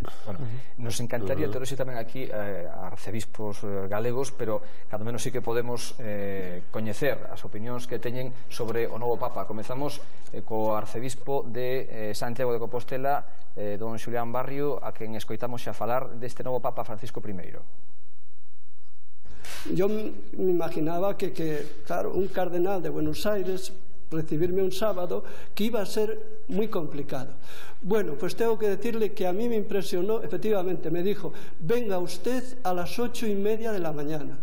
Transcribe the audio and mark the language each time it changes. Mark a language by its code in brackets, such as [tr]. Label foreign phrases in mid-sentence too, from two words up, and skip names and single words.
[gl] Bueno, nos encantaría ter hoxe tamén aquí arcebispos galegos, pero cando menos sí que podemos coñecer as opinións que teñen sobre o novo Papa. Comezamos co arcebispo de Santiago de Compostela, don Xulián Barrio, a quen escoitamos xa falar deste novo Papa Francisco I. [es] Yo me imaginaba que, claro, un cardenal de Buenos Aires recibirme un sábado, que iba a ser muy complicado. Bueno, pues tengo que decirle que a mí me impresionó, efectivamente, me dijo, venga usted a las 8:30 de la mañana.